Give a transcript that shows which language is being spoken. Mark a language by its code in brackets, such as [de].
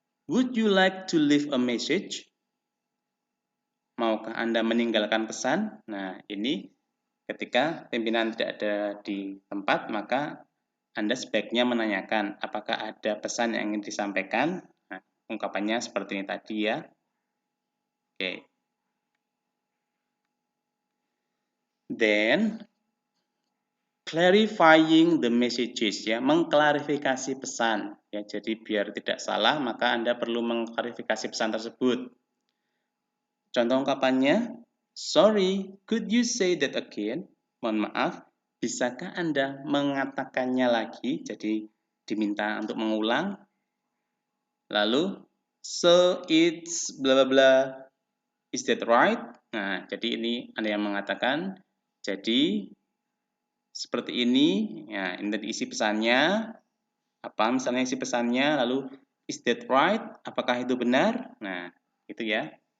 [en] Would you like to leave a message? [id] Maukah Anda meninggalkan pesan? Nah, ini ketika pimpinan tidak ada di tempat, maka Anda sebaiknya menanyakan apakah ada pesan yang ingin disampaikan. Nah, ungkapannya seperti ini tadi, ya. Oke. [en] Then, clarifying the messages, [id] ya, mengklarifikasi pesan, ya. Jadi biar tidak salah, maka Anda perlu mengklarifikasi pesan tersebut. Contoh ungkapannya, [en] sorry, could you say that again? [id] Mohon maaf, bisakah Anda mengatakannya lagi? Jadi diminta untuk mengulang. [en] Lalu, so it's bla bla bla, is that right? [id] Nah, jadi ini Anda yang mengatakan. Jadi seperti ini, ya, ini isi pesannya. Apa misalnya isi pesannya, lalu [en] Is that right? [id] Apakah itu benar? Nah, itu ya.